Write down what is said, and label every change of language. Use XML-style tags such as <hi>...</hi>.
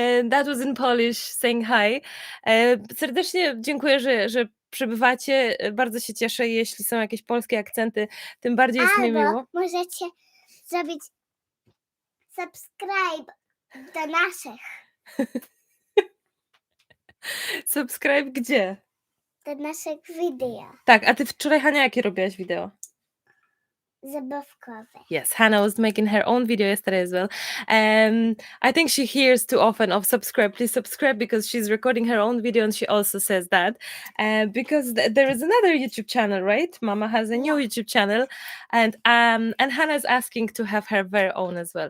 <en>That was in Polish, saying hi.</en> <pl>Serdecznie dziękuję, że przybywacie. Bardzo się cieszę, jeśli są jakieś polskie akcenty, tym bardziej jest mi miło. Możecie zrobić subscribe do naszych. Subscribe gdzie? Do naszych wideo. Tak, a ty wczoraj, Hania, jakie robiłaś wideo? Zabawkowe.</pl> <en>Yes, Hannah was making her own video yesterday as well. I think she hears too often of subscribe. Please subscribe, because she's recording her own video and she also says that. Because there is another YouTube channel, right? Mama has a new YouTube channel, and Hannah's asking to have her very own as well.</en>